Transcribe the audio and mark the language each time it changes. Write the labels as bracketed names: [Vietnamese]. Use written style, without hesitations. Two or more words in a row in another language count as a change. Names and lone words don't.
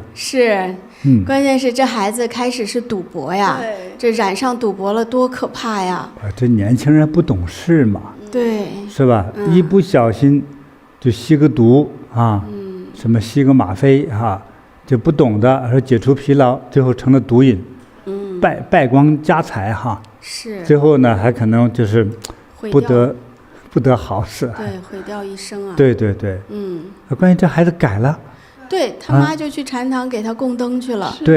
[Chinese] 是，關鍵是這孩子開始是賭博呀，這染上賭博了多可怕呀！這年輕人不懂事嘛，對，是吧？一不小心就吸個毒啊，什麼吸個嗎啡啊，就不懂的，而解除疲勞，最後成了毒癮，敗光家財哈。是。最後呢，還可能就是不得好死。对，毀掉一生啊。對。關鍵這孩子改了。對他媽就去禪堂給他供燈去了。對。